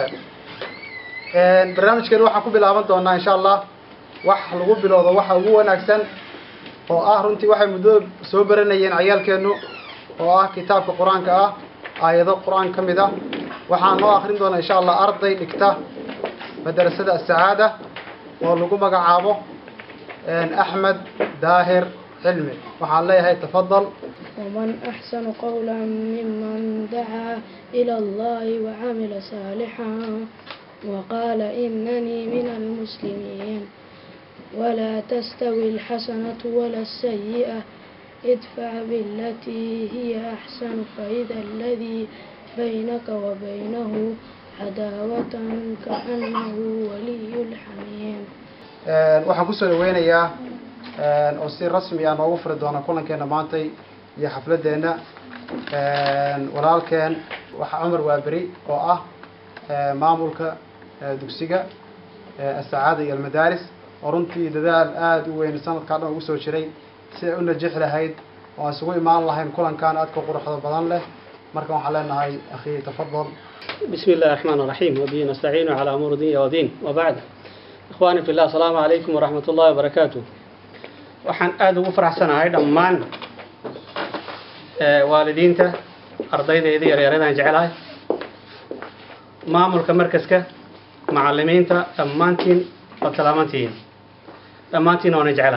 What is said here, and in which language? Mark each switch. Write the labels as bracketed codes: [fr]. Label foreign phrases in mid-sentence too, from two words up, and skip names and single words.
[so] barnaamijkeenu waxaan ku bilaaban doonaa [ar] إن شاء الله [so] wax lagu bilowdo waxa ugu wanaagsan oo ah runtii waxay muddo soo baranayeen ciyaalkeenu oo ah kitaabka Quraanka ah, aayado Quraan kamid ah. waxaan noo akhrin doonaa [ar] إن شاء الله [so] arday dhigta madrasada Sacaada oo lagu magacaabo Ahmed Daahir Cilmi. waxaan leeyahay tafadal. [ar] ومن أحسن قولا ممن دعا إلى الله وعمل صالحا وقال إنني من المسلمين ولا تستوي الحسنة ولا السيئة ادفع بالتي هي أحسن فإذا الذي بينك وبينه عداوة كأنه ولي الحميم. [so] waxaan ku soo dhaweynayaa oo si rasmi ah noogu furi doona kulankeena maantay iyo xafladeena walaalkeen waxa Umar Waabari oo ah maamulka dugsiga Sacaada iyo Almadaaris oo runtii dadaal aad u weyn sanadkan ugu soo jiray si ay u najix lahayd oo isugu imaan lahayn kulankan aad ka quruxda badan leh. marka waxaan leenahay akhi tafadal. [ar] بسم الله الرحمن الرحيم وبه نستعين على أمور الدنيا والدين وبعد. إخواني في الله السلام عليكم ورحمة الله وبركاته. [so] waxaan aad ugu faraxsanahay dhammaan waalidiinta ardaydeeda yaryaradan jecelahay maamulka markaska macallimiinta dhammaantiin waa dhammaantiin oo jecelahay.